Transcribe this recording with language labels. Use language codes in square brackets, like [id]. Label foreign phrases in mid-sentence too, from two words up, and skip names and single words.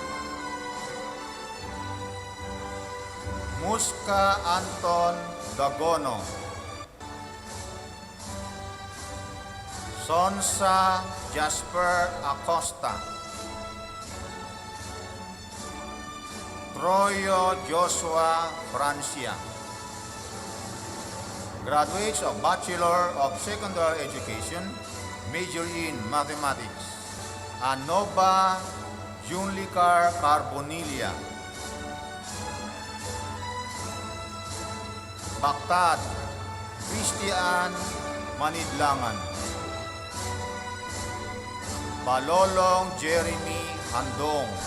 [en] Muska Anton Dagono. Sonsa Jasper Acosta. Troyo Joshua Francia. Graduates of Bachelor of Secondary Education, major in Mathematics. Anova Junlicar Carbonilia. Baktad Christian Manidlangan. Balolong Jeremy Handong.